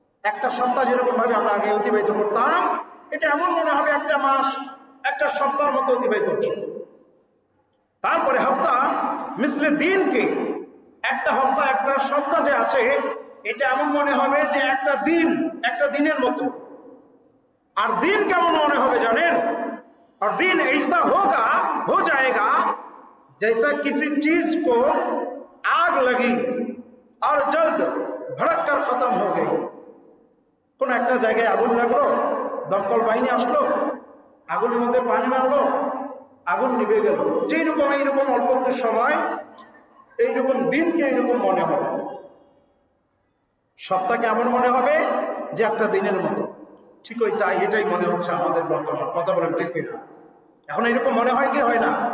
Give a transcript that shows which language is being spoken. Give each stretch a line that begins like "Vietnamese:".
Bangla: একটা সপ্তাহ যেরকম ভাবে আমরা আগে অতিবাহিত করতাম, এটা এমন মনে হবে একটা মাস একটা সপ্তাহের মতো অতিবাহিত হচ্ছে। তারপরে
Hindi: হপ্তা মিসলে দিনকে,
Bangla: একটা হপ্তা একটা সপ্তাহ যে আছে এটা এমন মনে হবে যে একটা দিন একটা দিনের মতো। আর দিন কেমন মনে হবে জানেন?
Hindi: और दिन ऐसा हो जाएगा जैसा किसी चीज को आग लगी और जल्द भड़क कर खत्म हो गई।
Bangla: কোন একটা জায়গায় আগুন লাগলো, দমকল বাহিনী আসলো, আগুনের মধ্যে পানি মারলো, আগুন নিভে গেল। যেরকম এইরকম অল্প একটু সময়, এইরকম দিনকে এইরকম মনে হবে। সপ্তাহ কেমন মনে হবে? যে একটা দিনের মতো। ঠিক তাই, এটাই মনে হচ্ছে আমাদের বর্তমান। কথা বলেন ঠিক কিনা? এখন এরকম মনে হয় কি হয় না?